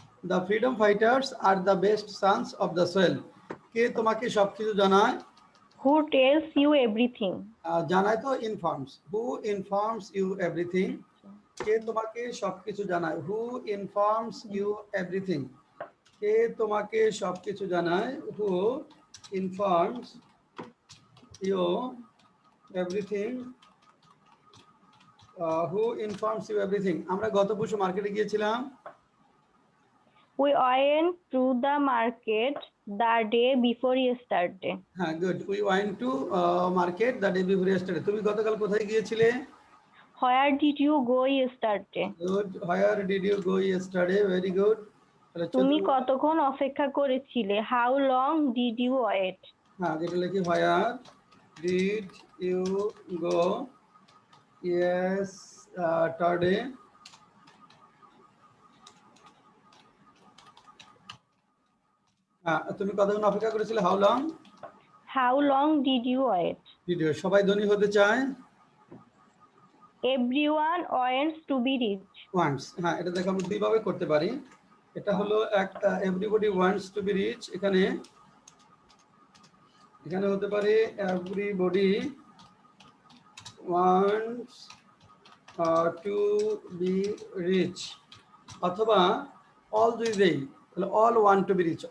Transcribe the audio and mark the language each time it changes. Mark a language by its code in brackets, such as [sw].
[en] The freedom fighters আর the best sons of the soil. [bn] কে তোমাকে সবকিছু জানায়? [en] Who tells you everything? [bn] জানায় তো informs. [en] Who informs you everything. [bn] কে তোমাকে সবকিছু জানায়? [en] Who informs you everything. [bn] কে তোমাকে সবকিছু জানায়? [en] Who informs you everything. Who informs you everything. [bn] আমরা গত পরশু মার্কেটে গিয়েছিলাম। [en] We went to the market the day before yesterday. [bn] হ্যাঁ good. [en] We went to market the day before yesterday. [bn] তুমি গতকাল কোথায় গিয়েছিলে? [en] Where did you go yesterday? Good. Where did you go yesterday? Very good. [bn] তুমি কতক্ষণ অপেক্ষা করেছিলে? [en] How long did you wait? [bn] হ্যাঁ যেটা লিখি [en] Where did you go yesterday. [bn] হ্যাঁ তুমি কতক্ষণ অপেক্ষা করেছিলে? [en] How long How long did you wait? [bn] Video. সবাই ধনী হতে চায়। [en] Everyone wants to be rich. [bn] Wants, হ্যাঁ এটা দেখো আমরা দুইভাবে করতে পারি। এটা হলো একটা [en] Everybody wants to be rich. [bn] এখানে হতে পারে [en] everybody wants to be rich, [bn] অথবা অল যদি দেই তাহলে [en] All want to be rich.